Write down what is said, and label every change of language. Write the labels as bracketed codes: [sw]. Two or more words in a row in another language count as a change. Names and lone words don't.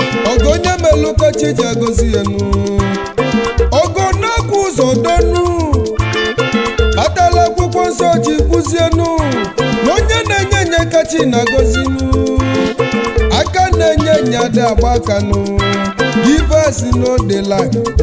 [ig] Ọgọ onye melụ ka chi ji agọzi ya nụ. Ọgọ na-akwụ ụzọ dọ nụ. Atala akwụkwọ nsọ ji kwụzie nụ. Na onye na-enye enye ka chi na-agọzi nụ. Aka na-enye enye ada agba aka nụ. [pcm] Give us no dey lack nụ.